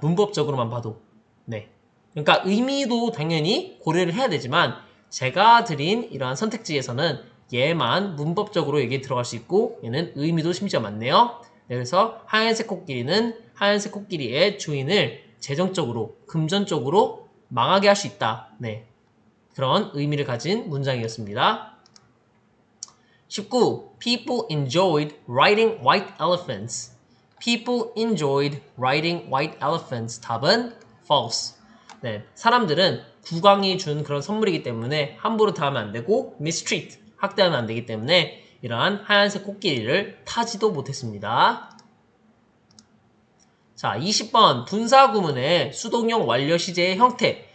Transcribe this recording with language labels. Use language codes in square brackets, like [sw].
[ko] 문법적으로만 봐도. 네. 그러니까 의미도 당연히 고려를 해야 되지만 제가 드린 이러한 선택지에서는 얘만 문법적으로 여기에 들어갈 수 있고 얘는 의미도 심지어 많네요. 네, 그래서 하얀색 코끼리는 하얀색 코끼리의 주인을 재정적으로, 금전적으로 망하게 할 수 있다. 네. 그런 의미를 가진 문장이었습니다. 19. [en] People enjoyed riding white elephants. People enjoyed riding white elephants. [ko] 답은 false. 네, 사람들은 국왕이 준 그런 선물이기 때문에 함부로 대하면 안 되고 mistreat, 학대하면 안 되기 때문에 이러한 하얀색 코끼리를 타지도 못했습니다. 자, 20번 분사 구문의 수동형 완료 시제의 형태.